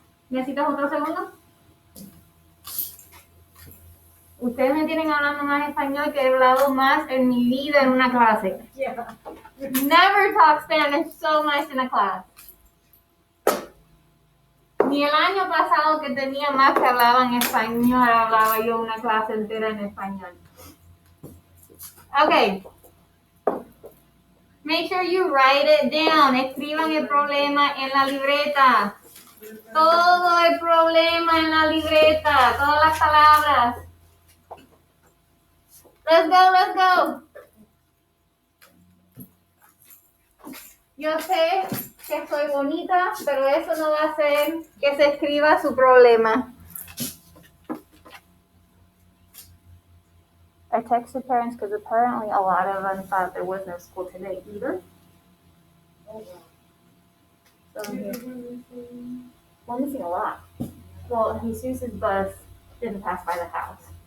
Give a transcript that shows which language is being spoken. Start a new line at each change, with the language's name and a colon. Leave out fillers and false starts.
Spanish: ¿Necesitas otro segundo? Ustedes me tienen hablando más español que he hablado más en mi vida en una clase.
English: Yeah. Never talk Spanish so much in a class.
Spanish: Ni el año pasado que tenía más que hablaban español, hablaba yo una clase entera en español.
English: Okay. Make sure you write it down.
Spanish: Escriban el problema en la libreta. Todo el problema en la libreta. Todas las palabras.
English: Let's go, let's go.
Spanish: Yo sé que soy bonita, pero eso no va a hacer que se escriba su problema.
English: I texted parents because apparently a lot of them thought there was no school today either. So we're missing a lot. Well, Jesus' bus didn't pass by the house.